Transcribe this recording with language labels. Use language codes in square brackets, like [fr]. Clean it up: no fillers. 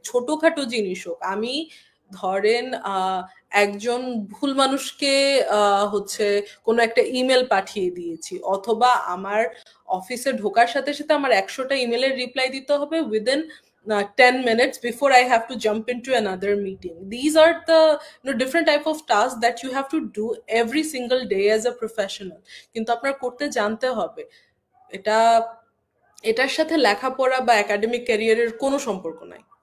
[bn] ছোটখাটো জিনিস হোক, আমি ধরেন একজন ভুল মানুষকে হচ্ছে কোনো একটা ইমেল পাঠিয়ে দিয়েছি, অথবা আমার অফিসে ঢোকার সাথে সাথে আমার 100টা ইমেলের রিপ্লাই দিতে হবে [en] within 10 minutes before I have to jump into another meeting. These are the different type of tasks that you have to do every single day as a professional. [bn] কিন্তু আপনার করতে জানতে হবে। এটার সাথে লেখাপড়া বা একাডেমিক ক্যারিয়ারের কোনো সম্পর্ক নাই।